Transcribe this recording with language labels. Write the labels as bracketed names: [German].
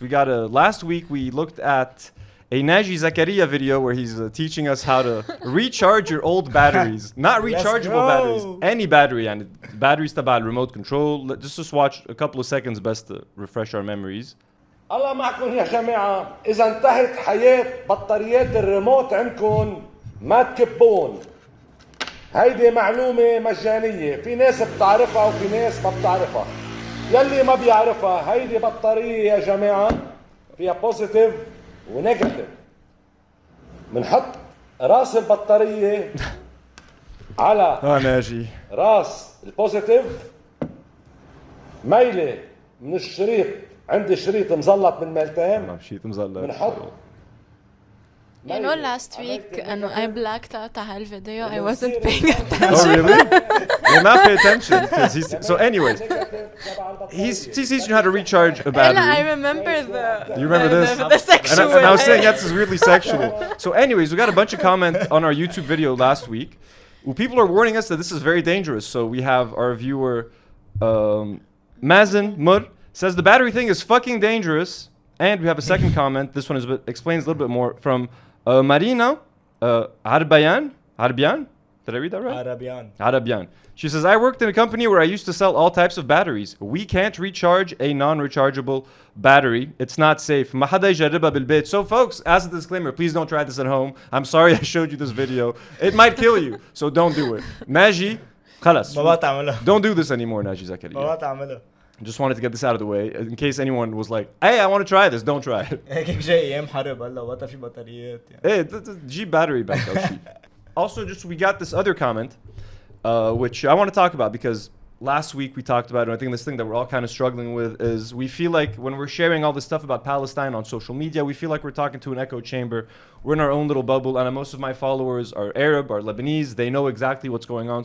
[English] Last week we looked at a Naji Zakariya video where he's teaching us how to recharge your old batteries. Not rechargeable batteries. Any battery. And batteries [Arabic] تبع [English] remote control. Let's just watch a couple of seconds best to refresh our memories. [Arabic] الله معكم يا جماعة. إذا انتهت حياة بطاريات الريموت عندكم ما تكبون. هيدي معلومة مجانية. في ناس بتعرفها وفي ناس ما بتعرفها. يلي ما بيعرفها هيدي بطارية يا جماعة فيها بوزيتيف ونيجاتيف. منحط راس البطارية على ناجي. راس البوزيتيف ميلة من الشريط. عندي شريط مزلط من ميلتين بنحط. [English] You know, last week I blacked out [Arabic] على الفيديو. [English] I wasn't paying attention. Oh, really? Well, not pay attention. So anyways, he's teaching you how to recharge a battery. I remember the... You remember this? The sexual... And I was saying that's really sexual. So anyways, we got a bunch of comments on our YouTube video last week. Well, people are warning us that this is very dangerous. So we have our viewer, Mazen Mur, says the battery thing is fucking dangerous. And we have a second comment. This one explains a little bit more from Marina Harbian. Did I read that right? Arabian. She says, I worked in a company where I used to sell all types of batteries. We can't recharge a non-rechargeable battery. It's not safe. [Arabic] ما حدا يجربها بالبيت. [English] So folks, as a disclaimer, please don't try this at home. I'm sorry I showed you this video. It might kill you, so don't do it. [Arabic] Naji, خلاص. ما بعملها. [English] Don't do this anymore, Naji Zakariya. [Arabic] ما بعملها. [English] Just wanted to get this out of the way in case anyone was like, hey, I want to try this. Don't try it. [Arabic] هيك جاي أيام حرب هلا وقتها في بطاريات يعني. [English] Hey, G battery backup. Also, we got this other comment, which I want to talk about because last week we talked about it. And I think this thing that we're all kind of struggling with is we feel like when we're sharing all this stuff about Palestine on social media, we feel like we're talking to an echo chamber. We're in our own little bubble. And most of my followers are Arab, are Lebanese. They know exactly what's going on.